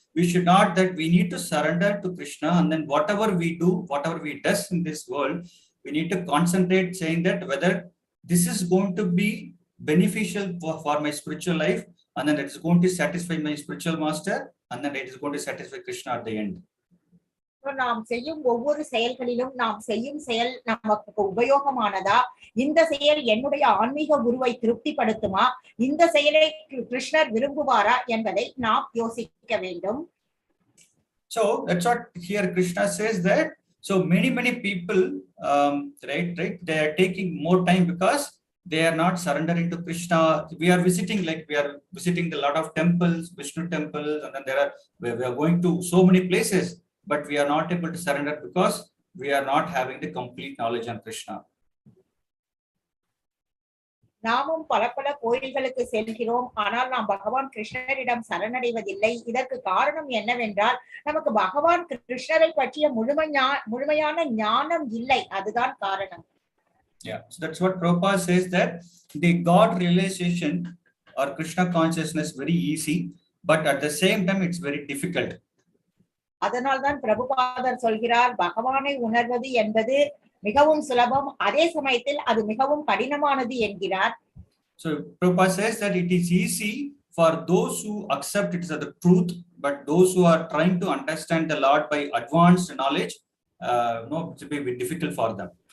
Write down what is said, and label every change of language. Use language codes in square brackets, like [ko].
[en] We should not that we need to surrender to Krishna, and then whatever we do, whatever we does in this world, we need to concentrate saying that whether this is going to be beneficial for my spiritual life, and then it is going to satisfy my spiritual master, and then it is going to satisfy Krishna at the end. [ta] நாம் செய்யும் ஒவ்வொரு செயல்களிலும் நாம் செய்யும் செயல் நமக்கு உபயோகமானதா, இந்த செயல் என்னுடைய ஆன்மீக குருவை திருப்திப்படுத்துமா, இந்த செயலை கிருஷ்ணர் விரும்புவாரா என்பதை நாம் யோசிக்க வேண்டும். [en] So that's what here Krishna says that so many people right they are taking more time because they are not surrendering to Krishna. We are visiting a lot of temples, Vishnu temples, and then we are going to so many places, but we are not able to surrender because we are not having the complete knowledge on Krishna. [ta] நாமும் பல பல கோயில்களுக்கு செல்கிறோம், ஆனால் நாம் பகவான் கிருஷ்ணரிடம் சரணடைவதில்லை. இதற்கு காரணம் என்னவென்றால் நமக்கு பகவான் கிருஷ்ணரை பற்றிய முழுமையான ஞானம் இல்லை. அதுதான் காரணம். [en] Yeah, so that's what Prabhupada says, that the God realization or Krishna consciousness very easy, but at the same time it's very difficult. [ta] அதனால்தான் பிரபுபாதர் சொல்கிறார், பகவானை உணர்வது என்பது மிகவும் சுலபம், அதே சமயத்தில் அது மிகவும் கடினமானது என்கிறார். [en] So Prabhupada says that it is easy for those who accept it as the truth, but those who are trying to understand the Lord by advanced knowledge, no, it will be difficult for them.